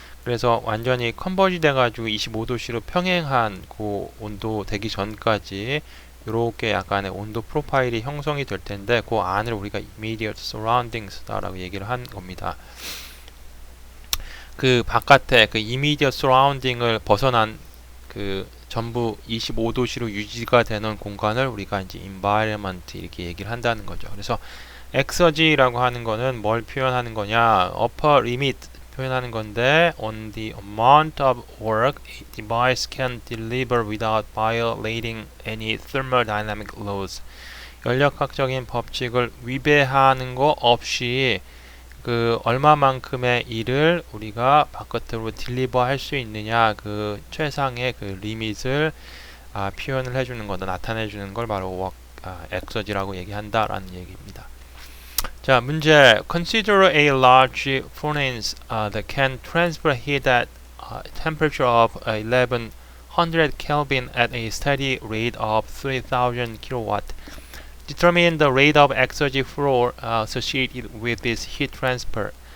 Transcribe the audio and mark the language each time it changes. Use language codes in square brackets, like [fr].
[ko] 그래서 완전히 컨버지 돼가지고 25도씨로 평행한 그 온도 되기 전까지 이렇게 약간의 온도 프로파일이 형성이 될 텐데 그 안을 우리가 immediate surroundings다라고 얘기를 한 겁니다. 그 바깥에 그 immediate surrounding을 벗어난 그 전부 25도씨로 유지가 되는 공간을 우리가 이제 environment 이렇게 얘기를 한다는 거죠. 그래서 exergy라고 하는 거는 뭘 표현하는 거냐? [en] upper limit [ko] 표현하는 건데 [en] on the amount of work a device can deliver without violating any thermodynamic laws. [ko] 연력학적인 법칙을 위배하는 거 없이 그 얼마만큼의 일을 우리가 바깥으로 딜리버 할 수 있느냐 그 최상의 그 리밋을 표현을 해주는 거다 나타내 주는 걸 바로 엑서지라고 얘기한다라는 얘기입니다. 자, 문제. [en] Consider a large furnace that can transfer heat at a temperature of 1100 Kelvin at a steady rate of 3000 kilowatt. Determine the rate of exergy flow associated with this heat transfer.